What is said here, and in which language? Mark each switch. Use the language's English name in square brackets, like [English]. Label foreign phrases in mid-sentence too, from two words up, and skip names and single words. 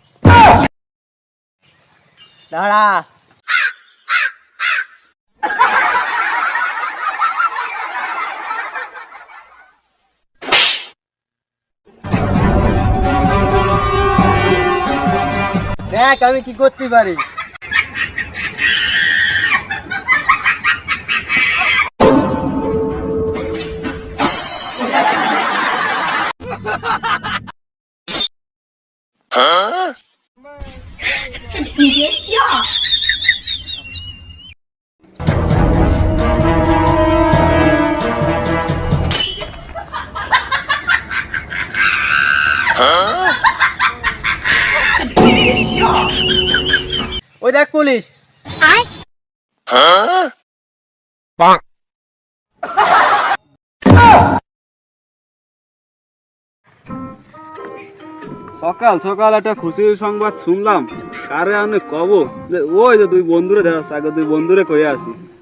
[Bangla] দাঁড়া। দেখ আমি কি করতে পারি। [Chinese] 你别笑。你别笑。 [Bangla] ওই দেখ পুলিশ। সকাল সকাল একটা খুশির সংবাদ শুনলাম। কারে আমি কব যে ওই যে দুই বন্ধুরে দেখাচ্ছে, আগে দুই বন্ধুরে কয়ে আসি।